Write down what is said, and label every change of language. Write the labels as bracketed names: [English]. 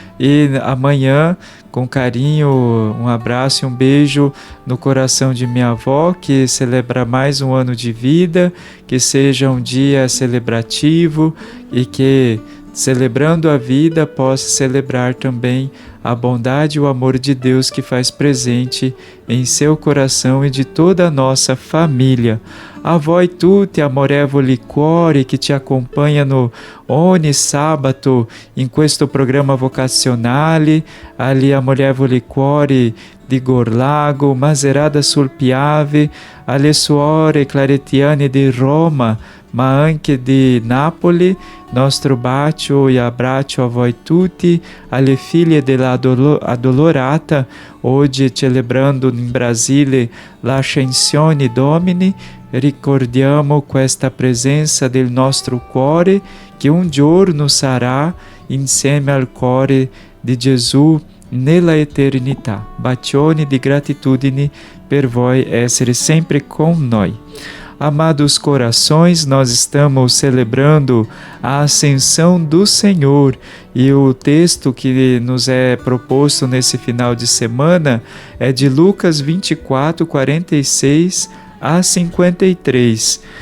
[Portuguese] e amanhã, com carinho, um abraço e um beijo no coração de minha avó, que celebra mais um ano de vida, que seja um dia celebrativo e que, celebrando a vida, possa celebrar também a bondade e o amor de Deus que faz presente em seu coração e de toda a nossa família. [Italian] A voi tutti, amorevoli cuori, [Portuguese] que te acompanha no [Italian] ogni sabato in questo programma vocazionale, agli amorevoli cuori di Gorlago, Maserata sul Piave, alle suore claretiane di Roma, ma anche di Napoli. Nostro bacio e abbraccio a voi tutti, alle figlie della Addolorata, oggi celebrando in Brasile l'Ascensione Domini, ricordiamo questa presenza del nostro cuore che un giorno sarà insieme al cuore di Gesù nella eternità. Bacioni di gratitudine per voi essere sempre [Portuguese] com nós. Amados corações, nós estamos celebrando a ascensão do Senhor e o texto que nos é proposto nesse final de semana é de Lucas 24, 46 a 53.